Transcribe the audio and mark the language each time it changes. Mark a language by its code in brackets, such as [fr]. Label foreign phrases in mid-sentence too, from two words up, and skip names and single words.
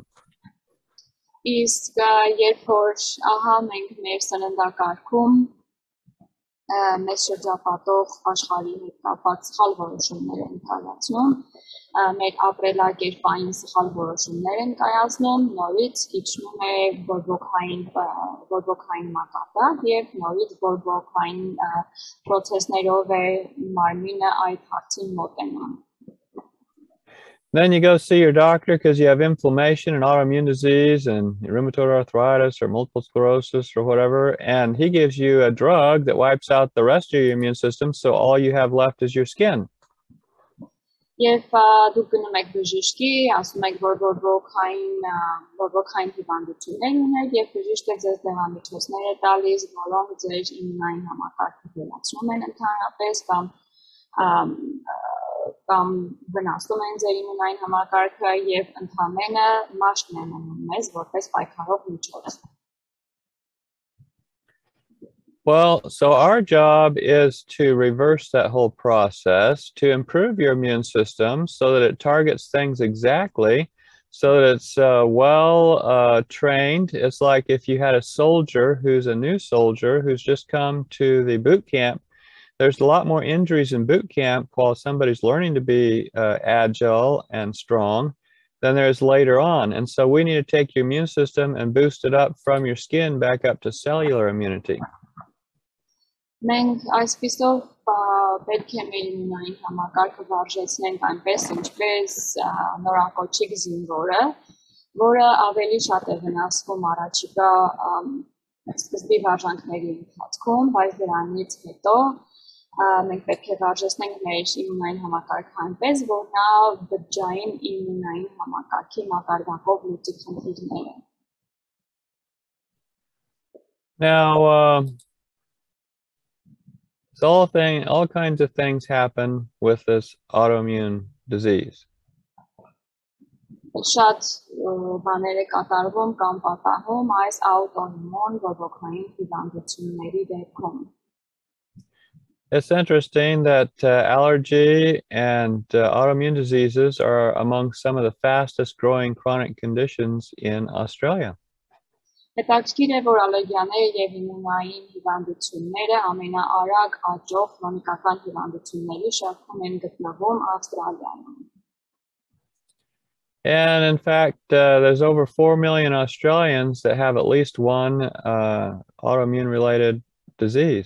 [hy] Իսկ երբ որ ահա մենք մեր սննդակարգում մեծ շրջապատող աշխարհի հետ կապված սխալ որոշումներ են կայացնում, մեր ապրելակերպային սխալ որոշումներ են կայացնում, նորից իջնում է բորբոքային մակարդակ եւ նորից բորբոքային process-ներով է մարմինը այդ հարցին մոտենան. [en] Then you go see your doctor because you have inflammation and autoimmune disease and rheumatoid arthritis or multiple sclerosis or whatever, and he gives you a drug that wipes out the rest of your immune system, so all you have left is your skin. [hy] Եվ դուք գնում եք բժշկի, ասում եք, որ բորբոքային հիվանդություններ ունեք, եւ բժիշկը ձեզ դեղամիջոցներ է տալիս, որոնք ձեր իմունային համակարգը վերացնում են ընդհանրապես կամ վնասում են ձեր իմունային համակարգը եւ ընդհանրապես մաշկն են անում մեզ որպես պայքարող միջոց. [en] Well, so our job is to reverse that whole process, to improve your immune system so that it targets things exactly, so that it's trained. It's like if you had a soldier who's a new soldier who's just come to the boot camp. There's a lot more injuries in boot camp while somebody's learning to be agile and strong than there is later on. And so we need to take your immune system and boost it up from your skin back up to cellular immunity. [hy] Մենք այսպիսով պետք է մեր իմունային համակարգը վարժեցնենք այնպես, ինչպես նորակոչիկ զինվորը, որը ավելի շատ է վնասվում առաջիկա սկզբի վարժանքների ընթացքում, բայց դրանից հետո մենք պետք է վարժեցնենք մեր իմունային համակարգը այնպես, որ նա բջջային իմունային համակարգի մակարդակով լուծի խնդիրները. [en] Now, all kinds of things happen with this autoimmune disease. [hy] Շատ բաներ է կատարվում կամ պատահում այս աուտոիմուն բորբոքային հիվանդությունների դեպքում։ [en] It's interesting that allergy and autoimmune diseases are among some of the fastest growing chronic conditions in Australia. [hy] Հետաքրքիր է, որ ալերգիաները եւ իմունային հիվանդությունները ամենաարագ աճող քրոնիկական հիվանդությունների շարքում են գտնվում Ավստրալիայում։ [en] And in fact, there's over 4 million Australians that have at least one autoimmune related disease.